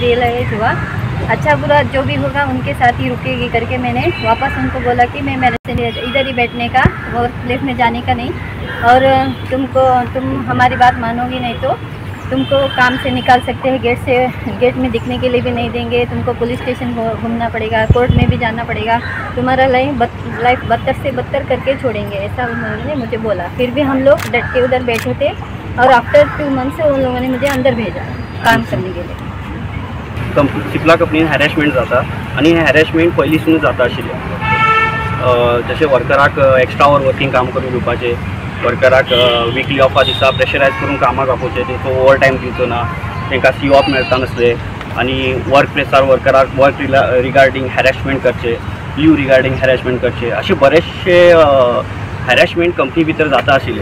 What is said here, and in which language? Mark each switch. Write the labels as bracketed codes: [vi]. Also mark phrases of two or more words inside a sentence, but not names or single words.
[hi] रियलाइज़ हुआ अच्छा बुरा जो भी होगा उनके साथ ही रुकेगी करके मैंने वापस उनको बोला कि मैं मेरे से इधर ही बैठने का, [en] work place [hi] में जाने का नहीं, और तुम हमारी बात मानोगी नहीं तो तुमको काम से निकाल सकते हैं, गेट में दिखने के लिए भी नहीं देंगे, तुमको [en] police station [hi] घूमना पड़ेगा, कोर्ट में भी जाना पड़ेगा, तुम्हारा लाइफ बदतर से बदतर करके छोड़ेंगे, ऐसा उन्होंने मुझे बोला। फिर भी हम लोग डट के उधर बैठे थे, और [en] after 2 month [hi] से उन लोगों ने मुझे अंदर भेजा काम करने के लिए। [kok] चिपला कंपनीन हॅरेसमेंट जाता, आणि हे हॅरेसमेंट पयलींसून जाता आशिल्लें। जशें वर्कराक [en] extra hour working [kok] काम करून दिवपाचें, वर्कराक विकली ऑफा दिसा प्रेशरायज करून कामाक आपोवचें, तेचो [en] over time [kok] दिवचो ना, तांकां [en] C off [kok] मेळटा नासले, आनी वर्क प्लेसार वर्कराक [en] work regarding harassment [kok] करचे, [en] leave regarding harassment [kok] करचे, अशे बरेचशे हॅरेसमेंट कंपनी भितर जाता आशिल्ले।